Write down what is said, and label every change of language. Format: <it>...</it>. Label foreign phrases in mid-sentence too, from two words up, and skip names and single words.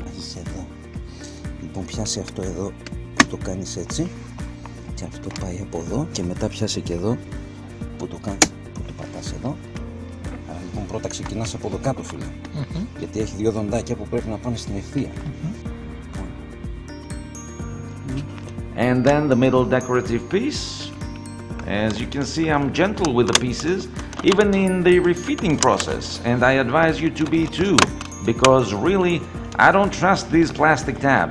<el>πιάσει εδώ. Λοιπόν, πιάσει αυτό εδώ που το κάνεις έτσι και αυτό πάει από εδώ και μετά πιάσει και εδώ που το κάνεις, που το πατάς εδώ. Άρα λοιπόν πρώτα ξεκινάς από εδώ κάτω, φίλε, γιατί έχει δύο δοντάκια που πρέπει να πάνε στην ευθεία.</el> <en>And then the middle decorative piece. As you can see, I'm gentle with the pieces, even in the refitting process, and I advise you to be too, because really, I don't trust these plastic tabs.</en>